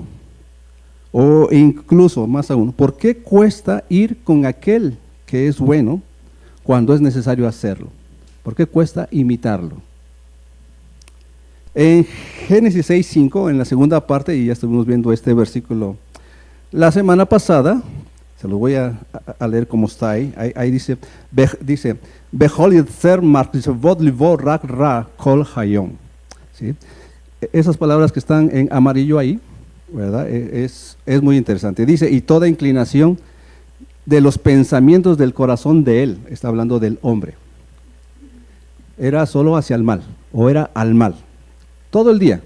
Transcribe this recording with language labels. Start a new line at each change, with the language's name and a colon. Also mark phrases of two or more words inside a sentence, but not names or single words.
Spanish: O incluso, más aún, ¿por qué cuesta ir con aquel que es bueno cuando es necesario hacerlo? ¿Por qué cuesta imitarlo? En Génesis 6:5, en la segunda parte, y ya estuvimos viendo este versículo la semana pasada, se lo voy a leer como está ahí. Ahí dice,
Hebrew: וכל יצר מחשבות לבו רק רע כל היום.
Spanish: ¿Sí? Esas palabras que están en amarillo ahí, ¿verdad? Es muy interesante. Dice, y toda inclinación de los pensamientos del corazón de él, está hablando del hombre, era solo hacia el mal, o era al mal, todo el día.